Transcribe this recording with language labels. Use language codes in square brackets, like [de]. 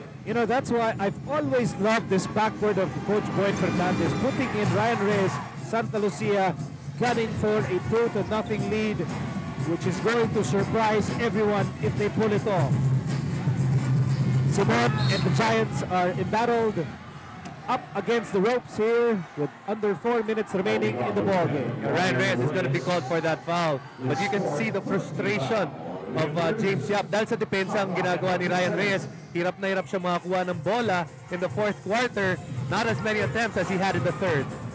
[en] You know, that's why I've always loved this backcourt of Coach Boyd Fernandez, putting in Ryan Reyes, Santa Lucia, gunning for a 2-0 lead, which is going to surprise everyone if they pull it off. Simon and the Giants are embattled up against the ropes here with under 4 minutes remaining in the ballgame. Ryan Reyes is going to be called for that foul, but you can see the frustration of James Yap. [tl] Dahil sa depensa ang ginagawa ni Ryan Reyes, hirap na hirap siya makakuha ng bola [en] in the 4th quarter. Not as many attempts as he had in the 3rd.